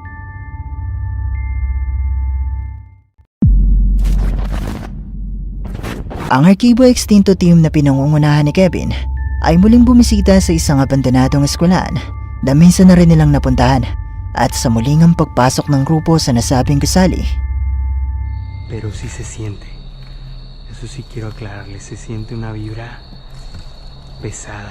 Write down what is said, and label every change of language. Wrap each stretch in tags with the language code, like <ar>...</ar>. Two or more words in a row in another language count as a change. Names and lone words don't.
<tl>Ang Arkibo Extinto team na pinangungunahan ni Kevin ay muling bumisita sa isang abandonadong eskwelahan na minsan na rin nilang napuntahan. At sa muling ang pagpasok ng grupo sa nasabing gusali.</tl> <es>Pero sí se siente. Eso sí quiero aclararles. Se siente una vibra pesada.</es>